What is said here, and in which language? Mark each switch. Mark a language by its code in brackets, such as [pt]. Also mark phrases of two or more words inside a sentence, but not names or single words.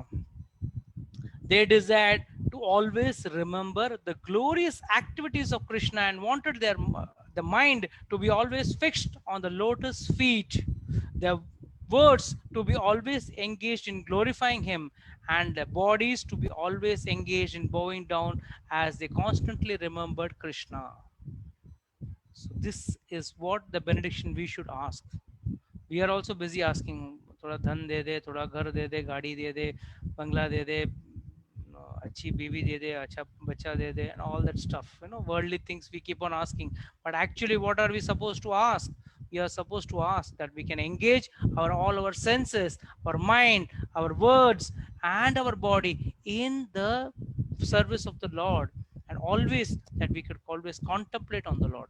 [en] They desired to always remember the glorious activities of Krishna and wanted the mind to be always fixed on the lotus feet, their words to be always engaged in glorifying him, and their bodies to be always engaged in bowing down as they constantly remembered Krishna. So this is what the benediction we should ask. We are also busy asking, [hi] थोड़ा धन दे दे, थोड़ा घर दे दे, गाड़ी दे दे, बंगला दे दे, अच्छी बीवी दे दे, अच्छा बच्चा दे दे, [en] and all that stuff, worldly things we keep on asking. But actually, what are we supposed to ask? We are supposed to ask that we can engage all our senses, our mind, our words, and our body in the service of the Lord, and always that we could always contemplate on the Lord.